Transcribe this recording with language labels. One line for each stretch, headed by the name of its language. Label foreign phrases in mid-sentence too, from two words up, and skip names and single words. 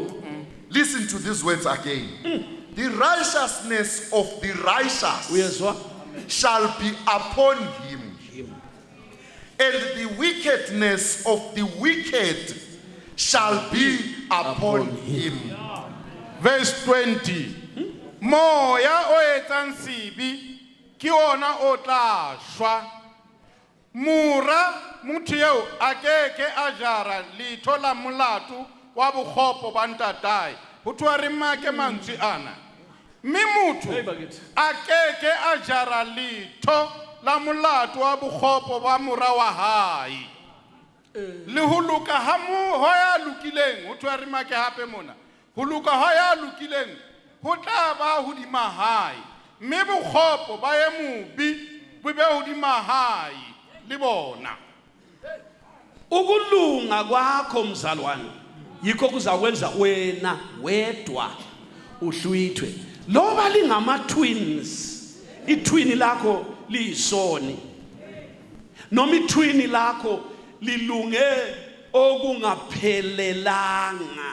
English: Listen to these words again. The righteousness of the righteous
North Ndebele: Uyezwa?
English: shall be upon him, and the wickedness of the wicked shall be upon him. Verse 20.
Southern Sotho: Moya o etsang sibi ke ona o tla shwa. Mura motho eo a keke a jara letho la molato wa bokgopo ba ntatae. Ho thwa re make mantswe ana. Mme motho a keke a jara letho la molato wa bokgopo ba mora wa hae. Le ho luka ha mo ho ya lukileng ho thwa re make hape mona. Ho luka ho ya lukileng ho tla ba hodima hae. Mme bokgopo ba ye mobi bo be hodima hae le bona.
North Ndebele: Ukulunga kwakho mzalwane yikho kuzakwenza wena wedwa uhlwithwe. Loba lingama twins, itwini lakho liyisoni. Noma itwini lakho lilunge okungaphelelanga.